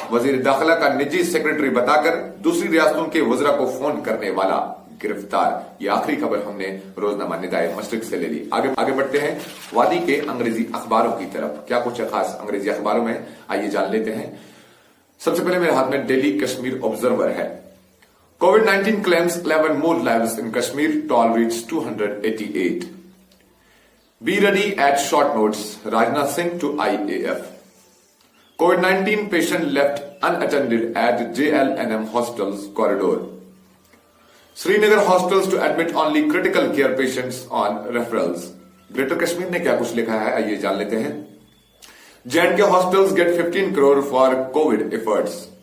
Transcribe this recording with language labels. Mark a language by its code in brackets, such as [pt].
[hi] वजीर दाखिला का निजी सेक्रेटरी बताकर दूसरी रियासतों के वज़रा को फोन करने वाला गिरफ्तार। यह आखिरी खबर हमने रोजनामा निदाए मशरक से ले ली। आगे बढ़ते हैं वादी के अंग्रेजी अखबारों की तरफ। क्या कुछ खास अंग्रेजी अखबारों में, आइए जान लेते हैं। सबसे पहले मेरे हाथ में डेली कश्मीर ऑब्जर्वर है। [en] Covid claims 11 more lives in Kashmir, toll reaches 288. Be ready at short notice, Rajnath Singh to IAF. COVID-19 patient left unattended at JLNM hospital's corridor. Srinagar hospitals to admit only critical care patients on referrals. [hi] Greater Kashmir ने क्या कुछ लिखा है, आइए जान लेते हैं। [en] J&K hospitals get 15 crore for COVID efforts.